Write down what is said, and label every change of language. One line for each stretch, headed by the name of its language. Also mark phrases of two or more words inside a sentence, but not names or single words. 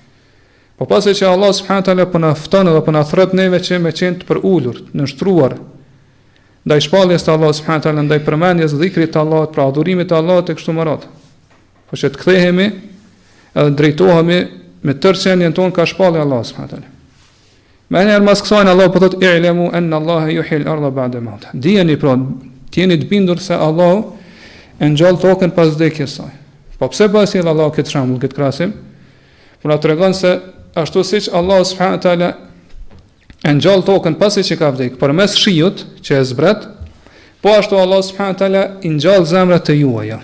Albanian: Po pasi që Allah
Arabic: سبحانه تعالى
Albanian: po na fton edhe po na thret neve që me qenë të përulur, të nështruar ndaj shpalljes të Allah
Arabic: سبحانه تعالى,
Albanian: ndaj përmendjes dhikrit të Allahut, pra adhurimit të Allahut e kështu me radhë. Po që të kthehemi edhe drejtohemi me tërë qenjen tonë ka shpallja Allah
Arabic: سبحانه تعالى.
Albanian: Me njerë mas kësajnë Allah po thot
Arabic: اعلموا أن الله يحيي الأرض بعد موتها.
Albanian: Dijeni pra, t'jeni të bindur se Allah e ngjall tokën pas vdekjes saj. Po pse pa sjell Allah këtë shembull, këtë krahasim? Por na tregon se ashtu siç Allah
Arabic: سبحانه تعالى
Albanian: e ngjall tokën pasi që ka vdekur përmes shiut që e zbret, po ashtu Allah
Arabic: سبحانه تعالى
Albanian: i ngjall zemrat e juaja.